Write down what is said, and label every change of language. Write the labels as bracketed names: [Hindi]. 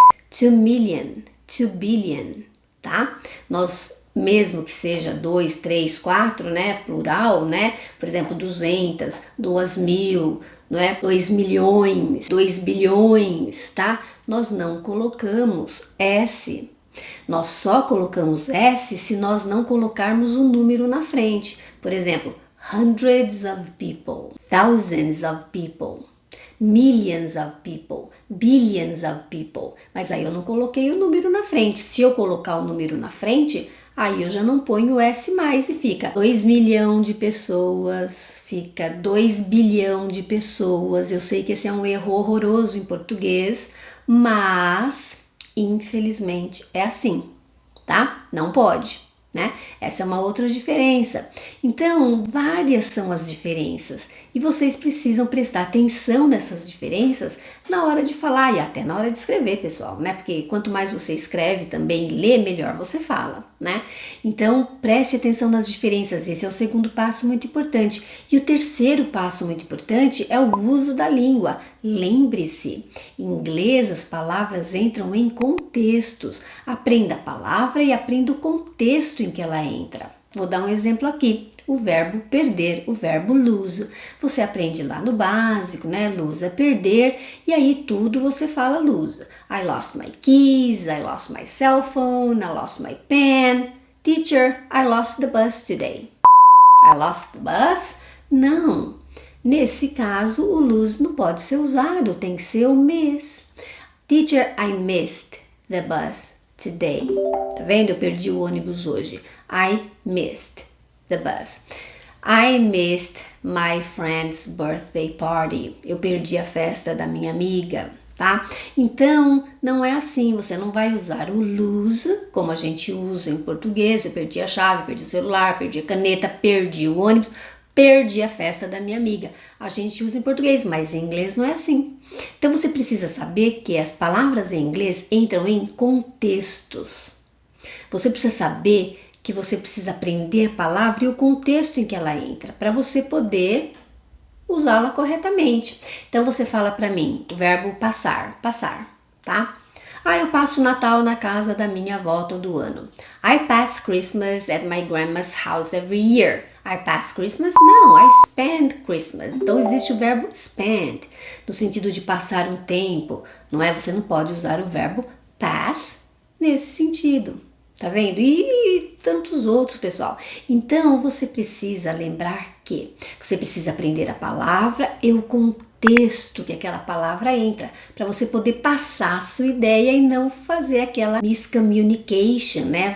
[English] 2 million, 2 billion, [Portuguese] tá? Nós, mesmo que seja 2, 3, 4, né? Plural, né? Por exemplo, 200, 2.000, não é? 2 milhões, 2 bilhões, tá? Nós não colocamos S. Nós só colocamos S se nós não colocarmos um número na frente. Por exemplo, [English] hundreds of people, thousands of people, millions of people, billions of people. [Portuguese] Mas aí eu não coloquei o número na frente. Se eu colocar o número na frente, aí eu já não ponho o S mais e fica 2 milhões de pessoas, fica 2 bilhão de pessoas. Eu sei que esse é um erro horroroso em português, mas infelizmente é assim, tá? Não pode. Né? Essa é uma outra diferença. Então, várias são as diferenças e vocês precisam prestar atenção nessas diferenças na hora de falar e até na hora de escrever, pessoal, né? Porque quanto mais você escreve também, lê, melhor você fala, né? Então, preste atenção nas diferenças. Esse é o segundo passo muito importante. E o terceiro passo muito importante é o uso da língua. Lembre-se, em inglês as palavras entram em contextos. Aprenda a palavra e aprenda o contexto em que ela entra. Vou dar um exemplo aqui. O verbo perder, o verbo lose. Você aprende lá no básico, né? Lose é perder, e aí tudo você fala lose. [English] I lost my keys, I lost my cell phone, I lost my pen. Teacher, I lost the bus today. I lost the bus? [Portuguese] Não. Nesse caso, o lose não pode ser usado, tem que ser o miss. [English] Teacher, I missed the bus today. [Portuguese] Tá vendo? Eu perdi o ônibus hoje. [English] I missed the bus. I missed my friend's birthday party. [Portuguese] Eu perdi a festa da minha amiga, tá? Então, não é assim. Você não vai usar o lose, como a gente usa em português. Eu perdi a chave, perdi o celular, perdi a caneta, perdi o ônibus, perdi a festa da minha amiga. A gente usa em português, mas em inglês não é assim. Então, você precisa saber que as palavras em inglês entram em contextos. Você precisa saber que você precisa aprender a palavra e o contexto em que ela entra, para você poder usá-la corretamente. Então, você fala para mim o verbo passar, tá? Eu passo o Natal na casa da minha avó todo ano. [English] I pass Christmas at my grandma's house every year. I pass Christmas? [Portuguese] Não, [English] I spend Christmas. [Portuguese] Então, existe o verbo spend, no sentido de passar um tempo, não é? Você não pode usar o verbo pass nesse sentido. Tá vendo? E tantos outros, pessoal. Então, você precisa lembrar que você precisa aprender a palavra e o contexto que aquela palavra entra, para você poder passar a sua ideia e não fazer aquela miscommunication, né?